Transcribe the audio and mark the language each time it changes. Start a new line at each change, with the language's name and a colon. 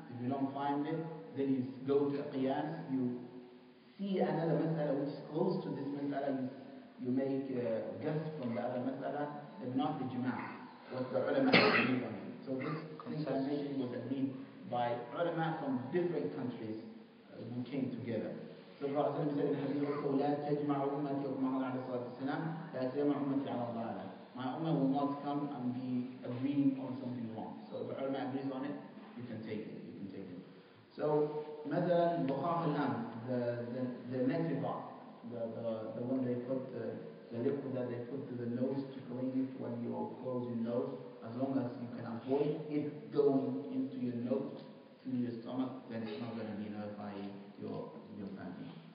English: If you don't find it, then you go to qiyas, you see another mas'ala which is close to this mas'ala, you make a guess from the other mas'ala, if not ijma', what the ulama agreed on it. So this thing I'm mentioning was agreed by ulama from different countries who came together. So the Prophet said in the hadith also,
Arabic: لا تجمع أمتي وما عليه الصلاة والسلام لا تجمع أمتي على الضلالة.
English: My ummah will not come and be agreeing on something wrong. So if the ulama agrees on it, you can take it. So,
Arabic: مثلا بخاخ الأنف,
English: the nectar, the one they put, the liquid that they put to the nose to clean it when you close your nose, as long as you can avoid it going into your nose, to your stomach, then it's not going to be nullifying your fasting.